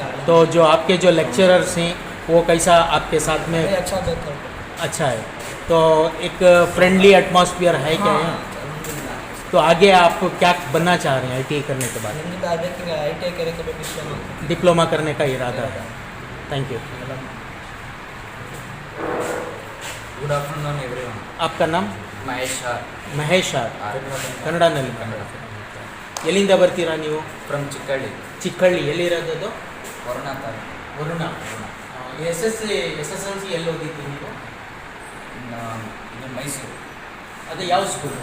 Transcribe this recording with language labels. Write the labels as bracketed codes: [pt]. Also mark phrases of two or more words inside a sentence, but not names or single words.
[hi] तो जो आपके जो लेक्चरर्स हैं वो कैसा आपके साथ में? अच्छा बेहतर। अच्छा है। तो एक [en] friendly atmosphere [hi] है क्या हाँ, यहाँ? अल्हम्दुलिल्लाह। तो आगे आप क्या बनना चाह रहे हैं ITI करने के बाद? अल्हम्दुलिल्लाह देखेंगे ITI करें तो डिप्लोमा। डिप्लोमा करने का इरादा है। [en] Thank you. Good afternoon everyone. [hi] आपका नाम? [kn] ಮಹೇಶ್ ಆರ್. ಮಹೇಶ್ ಆರ್. ಕನ್ನಡನಲ್ಲಿ ಎಲ್ಲಿಂದ ಬರ್ತೀರಾ ನೀವು? ಫ್ರಮ್ ಚಿಕ್ಕಳ್ಳಿ. ಚಿಕ್ಕಳ್ಳಿ ಎಲ್ಲಿರೋದು ಅದು? ವರುಣ ತಾಲೂಕು. ವರುಣ. SSLC ಎಲ್ಲಿ ಓದಿದ್ದು ನೀವು? ಇದು ಮೈಸೂರು. ಅದು ಯಾವ ಸ್ಕೂಲ್?